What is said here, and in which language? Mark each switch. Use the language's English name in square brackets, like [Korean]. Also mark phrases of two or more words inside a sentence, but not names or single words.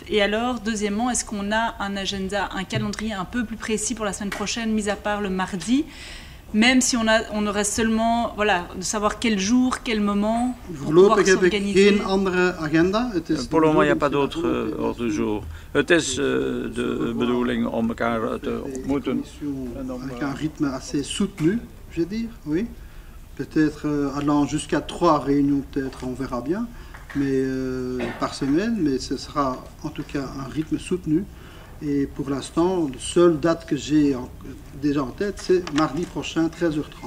[French] Et alors, deuxièmement, est-ce qu'on a un agenda, un calendrier un peu plus précis pour la semaine prochaine, mis à part le mardi, même si on aurait seulement, voilà, de savoir quel jour, quel moment, pour pouvoir s'organiser. Pour le moment, il n'y a pas d'autre ordre du jour. [Dutch] Het is de bedoeling om elkaar te ontmoeten. [French] Avec un rythme assez soutenu, je vais dire, oui. Peut-être allant jusqu'à 3 réunions, peut-être, on verra bien, mais par semaine, mais ce sera en tout cas un rythme soutenu. Et pour l'instant, la seule date que j'ai déjà en tête, c'est mardi prochain, 13h30.